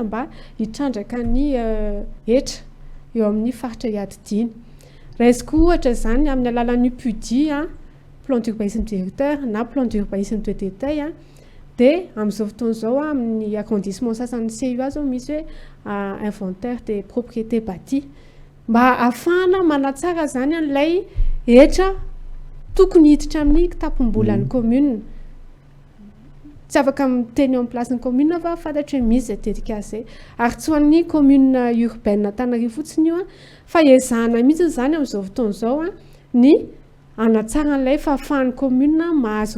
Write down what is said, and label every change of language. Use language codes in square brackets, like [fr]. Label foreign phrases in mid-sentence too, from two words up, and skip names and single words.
[mg] mba hitrandraka ny etra eo amin'ny faritra iadidiny raha izy koa ohatra zany amin'ny alalan'ny pudi [fr] plan d'urbanisme directeur [mg] na [fr] plan d'urbanisme de détail [mg] dia amin'izao fotoana izao amin'ny arrondissement sasan'ny CUA zao misy hoe [fr] inventaire des propriétés bâties [mg] mba ahafahana manatsara zany an'ilay etra tokony hiditra amin'ny tapom-bolan'ny commune tsy afaka miteny eo amin'ny place ny commune fa fantatry hoe misy zay dédicace ary tsy ho an'ny commune urbaine Antananarivo fotsiny io fa ezahana mihitsy zany amin'izao fotoana izao ny anatsara an'ilay fa ahafahan'ny commune mahazo